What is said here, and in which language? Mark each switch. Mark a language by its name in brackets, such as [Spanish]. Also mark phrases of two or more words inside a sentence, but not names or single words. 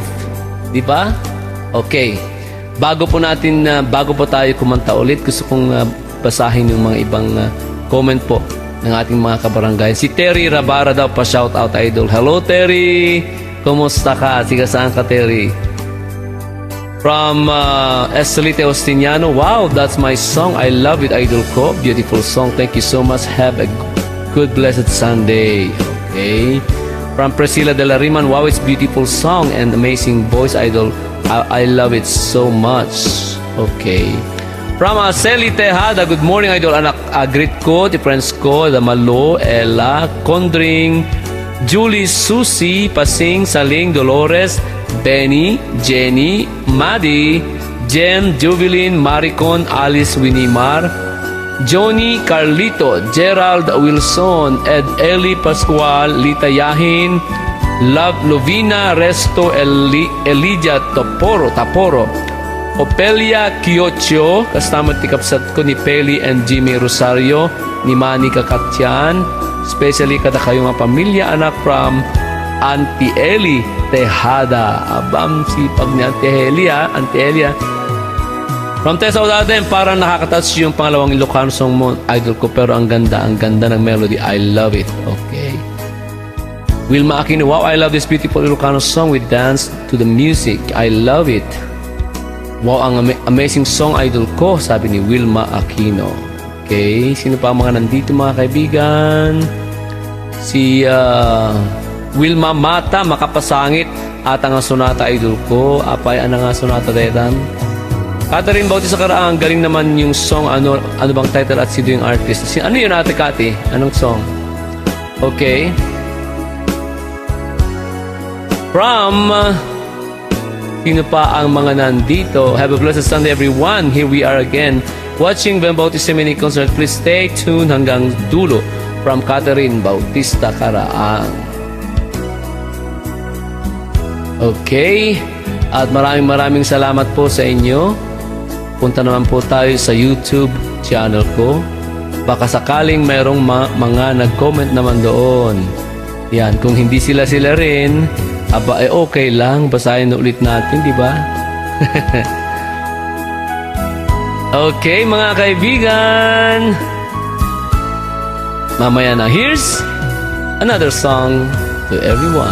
[Filipino] Di ba? Okay. Bago po tayo kumanta ulit, gusto kong basahin yung mga ibang comment po ng ating mga kabarangay. Si Terry Rabara daw pa [English] shout out [Filipino] idol. Hello Terry! Kumusta ka? Siga saan ka Terry? [English] From Estelite Ostiniano. Wow, that's my song. I love it [Filipino] idol ko. [English] Beautiful song. Thank you so much. Have a good blessed Sunday. Okay. From Priscilla de la Riman. Wow, it's beautiful song and amazing voice idol. I love it so much. Okay. From Sally Tejada, good morning idol. [Iloko] Anak greet ko, ti friends ko, Damalo, Ella, Condring, Julie, Susie, Pasing, Saling, Dolores, Benny, Jenny, Maddie, Jen, Jubilin, Maricon, Alice, Winimar, Johnny, Carlito, Gerald, Wilson, Ed, Eli, Pascual, Lita Yahin, Lovina, Resto, Elijah, Taporo, Opelia Kiocho, kasama tikapsat ko ni Peli and Jimmy Rosario, ni Manny Kakatyan, especially kada kayo mga pamilya, anak from Auntie Eli Tejada. Abam, sipag ni Auntie Eli, Auntie Eli. [Filipino] From Tessa Udaden, parang nakakatas yung pangalawang Ilocano song mo, idol ko, pero ang ganda ng melody. [English] I love it. Okay. Wilma Aquino, wow, I love this beautiful Ilocano song. We dance to the music. I love it. [Filipino] Wow, ang [English] amazing song, [Filipino] idol ko, sabi ni Wilma Aquino. Okay, sino pa mga nandito mga kaibigan? Si Wilma Mata, Makapasangit, at ang sonata, idol ko. [Iloko] Apay, ano nga sonata detan? [Filipino] Catherine Bautista Karaang, galing naman yung song. Ano bang title at sino yung artist? Ano yun, Ate Kati? Anong song? Okay. [English] From... [Filipino] sino pa ang mga nandito? [English] Have a blessed Sunday, everyone. Here we are again, watching Vhen Bautista mini concert. Please stay tuned [Filipino] hanggang dulo. [English] From Catherine Bautista Karaang. Okay. [Filipino] At maraming salamat po sa inyo. Punta naman po tayo sa YouTube channel ko. Baka sakaling mayroong mga nag-comment naman doon. Yan, kung hindi sila rin, aba, okay lang. Basahin na ulit natin, di ba? Okay, mga kaibigan. Mamaya na, [English] here's another song to everyone.